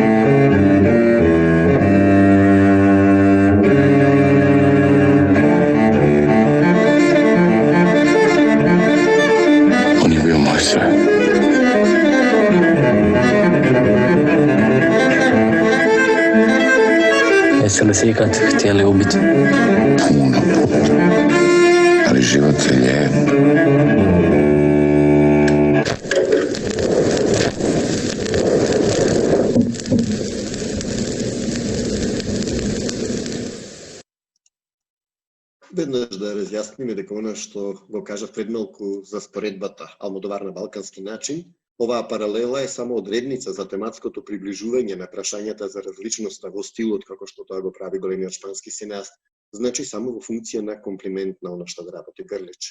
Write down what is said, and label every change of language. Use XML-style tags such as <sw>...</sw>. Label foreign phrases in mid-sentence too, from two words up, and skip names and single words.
<hr>On je bio moj sve. Jeste li se ikad htjeli ubiti? Puno puta. Ali život je lijep.</hr> <mk>Веднаш да разјасниме дека она што го кажав пред малку за споредбата Алмодовар на балкански начин, оваа паралела е само одредница за тематското приближување на прашањата за различноста во стилот како што тоа го прави големиот шпански сценарист, значи само во функција на комплимент на она што да работи Грлич.</mk>